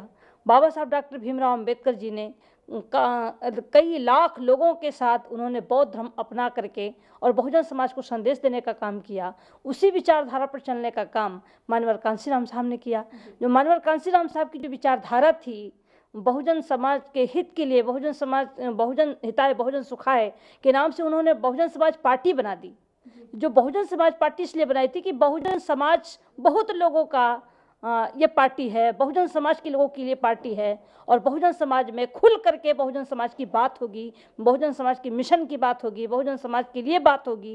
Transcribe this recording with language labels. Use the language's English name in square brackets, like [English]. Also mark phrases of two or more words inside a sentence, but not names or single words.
[Hindi] बाबा साहब डॉक्टर भीमराव अंबेडकर जी ने कई लाख लोगों के साथ उन्होंने बौद्ध धर्म अपना करके और बहुजन समाज को संदेश देने का काम किया। उसी विचारधारा पर चलने का काम मान्यवर कांशीराम साहब ने किया। जो मान्यवर कांशीराम साहब की जो विचारधारा थी बहुजन समाज के हित के लिए, [Pali] बहुजन हिताय बहुजन सुखाय [Hindi] के नाम से उन्होंने बहुजन समाज पार्टी बना दी। जो बहुजन समाज पार्टी इसलिए बनाई थी कि बहुजन समाज बहुत लोगों का ये पार्टी है, बहुजन समाज के लोगों के लिए पार्टी है और बहुजन समाज में खुल करके बहुजन समाज की बात होगी, बहुजन समाज की मिशन की बात होगी, बहुजन समाज के लिए बात होगी।